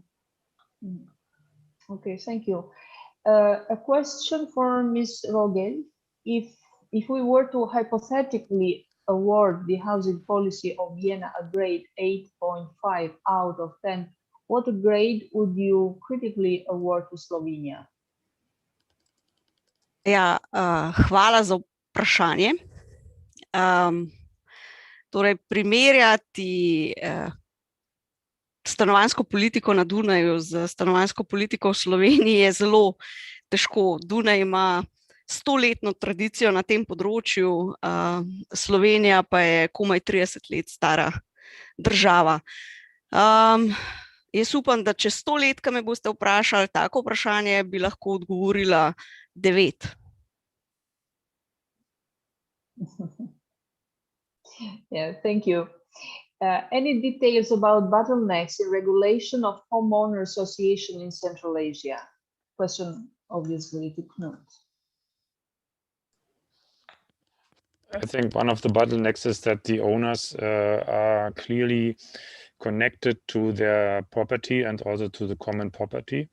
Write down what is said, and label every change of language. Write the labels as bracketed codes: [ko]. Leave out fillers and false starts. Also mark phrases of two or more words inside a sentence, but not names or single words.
[en] Okay, thank you. A question for Ms. Rogel. If we were to hypothetically award the housing policy of Vienna a grade 8.5 out of 10, what grade would you critically award to Slovenia? [sl] Ja, hvala za vprašanje. Torej, primerjati stanovanjsko politiko na Dunaju z stanovanjsko politiko v Sloveniji je zelo težko. Dunaj ima 100-letno tradicijo na tem področju, Slovenija pa je komaj 30 let stara država. Jaz upam, da čez 100 let, ko me boste vprašali tako vprašanje, bi lahko odgovorila 9. [en] Yeah, thank you. Any details about bottlenecks in regulation of homeowner association in Central Asia? Question obviously to Knut. I think one of the bottlenecks is that the owners are clearly connected to their property and also to the common property.